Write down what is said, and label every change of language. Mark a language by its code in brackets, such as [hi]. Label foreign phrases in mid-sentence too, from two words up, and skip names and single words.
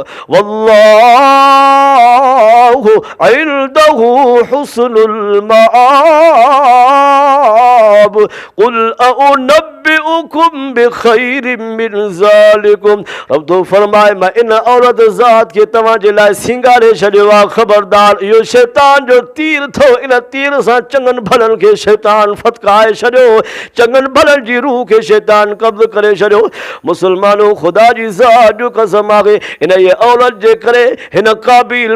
[ar] والله عنده حسن المآب قل أؤنبئكم بخير من ذلكم [sd] रब तो फरमाए मां इन औरत ज़ात खे तव्हांजे लाइ सिंगारे छॾियो आहे ख़बरदार इहो शैतान जो तीर थो इन तीर सां चङनि भलनि खे शैतान फतकाए छॾियो चङनि भलनि जी रूह खे शैतान कब्ज़ करे छॾियो मुस्लमानो ख़ुदा जी ज़ात जो कसम आहे इन ये औरत जे करे हिन क़ाबील